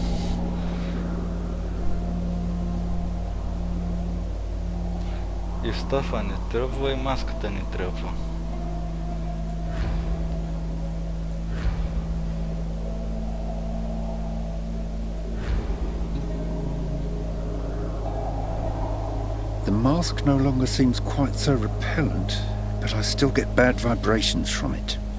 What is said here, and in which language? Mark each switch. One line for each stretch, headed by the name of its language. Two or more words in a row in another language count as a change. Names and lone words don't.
Bulgarian: И стафа не трябва, и маската не трябва.
English: The mask no longer seems quite so repellent, but I still get bad vibrations from it.